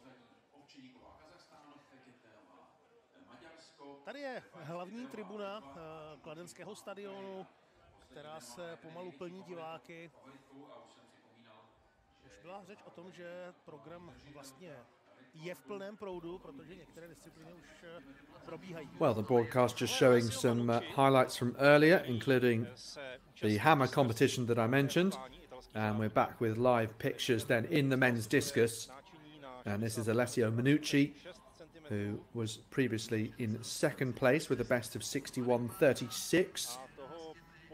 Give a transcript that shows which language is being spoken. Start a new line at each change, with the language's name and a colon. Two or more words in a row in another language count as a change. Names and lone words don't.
Czech: Tady je hlavní tribuna kladenského stadionu, která se pomalu plní diváky. Už byla řeč o tom, že program vlastně je v plném proudu, protože některé disciplíny už probíhají.
English: Well, the broadcast just showing some highlights from earlier, including the hammer competition that I mentioned. And we're back with live pictures then in the men's discus. And this is Alessio Minucci, who was previously in second place with a best of 61.36.